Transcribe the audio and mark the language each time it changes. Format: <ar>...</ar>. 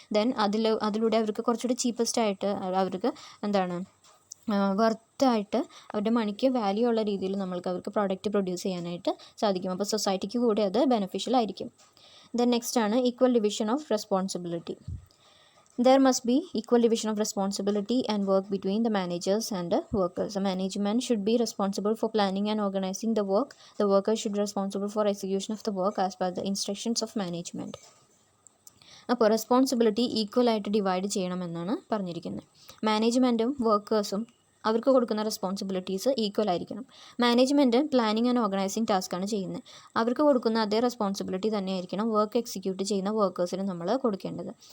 <ml>Then അതിലൂടെ അവർക്ക് കുറച്ചുകൂടി ചീപ്പസ്റ്റ് ആയിട്ട് അവർക്ക് എന്താണ് വർത്തായിട്ട് അവരുടെ മണിക്ക് വാല്യൂ ഉള്ള രീതിയിൽ നമ്മൾക്ക് അവർക്ക് പ്രോഡക്റ്റ് പ്രൊഡ്യൂസ് ചെയ്യാനായിട്ട് സാധിക്കും. അപ്പോൾ സൊസൈറ്റിക്ക് കൂടി അത് ബെനിഫിഷ്യൽ ആയിരിക്കും. ദെൻ നെക്സ്റ്റ് ആണ് equal division of responsibility.</ml> <en>There must be equal division of responsibility and work between the managers and the workers. The management should be responsible for planning and organizing the work. The workers should be responsible for execution of the work as per the instructions of management.</en> <ml>അപ്പോൾ responsibility ഈക്വലായിട്ട് divide ചെയ്യണമെന്നാണ് പറഞ്ഞിരിക്കുന്നത്. മാനേജ്മെൻറ്റും വർക്കേഴ്സും അവർക്ക് കൊടുക്കുന്ന responsibilities equal ആയിരിക്കണം. Management planning and organising ടാസ്ക്കാണ് ചെയ്യുന്നത്. അവർക്ക് കൊടുക്കുന്ന അതേ റെസ്പോൺസിബിലിറ്റി തന്നെയായിരിക്കണം വർക്ക് എക്സിക്യൂട്ട് ചെയ്യുന്ന വർക്കേഴ്സിന് നമ്മൾ കൊടുക്കേണ്ടത്.</ml>